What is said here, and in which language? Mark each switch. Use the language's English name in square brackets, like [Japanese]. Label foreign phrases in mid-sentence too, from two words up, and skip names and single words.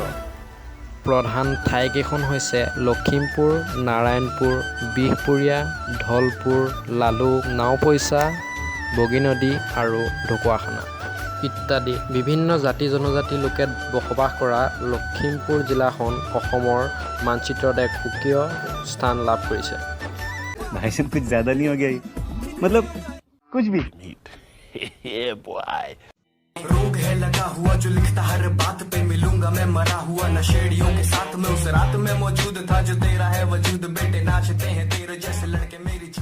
[Assamese] প্ৰধান ঠাইকেইখন হৈছে লখিমপুৰ, নাৰায়ণপুৰ, বিহপুৰীয়া, ধলপুৰ, লালুক, নাওপৈচা, বগীনদী আৰু ঢকুৱাখানা ইত্যাদি। বিভিন্ন জাতি-জনজাতি লোকে বসবাস কৰা লখিমপুৰ জিলাখন অসমৰ মানচিত্ৰত এক সুকীয় স্থান লাভ কৰিছে। [Hindi] भाई साहब कुछ ज्यादा नहीं हो गया ये? मतलब कुछ भी रोग है लगा हुआ जो लिखता हर बात पे, मिलूंगा मैं मरा हुआ नशेड़ियों के साथ में। उस रात में मौजूद था जो तेरा है वजूद, बेटे नाचते हैं तेरे जैसे लड़के में।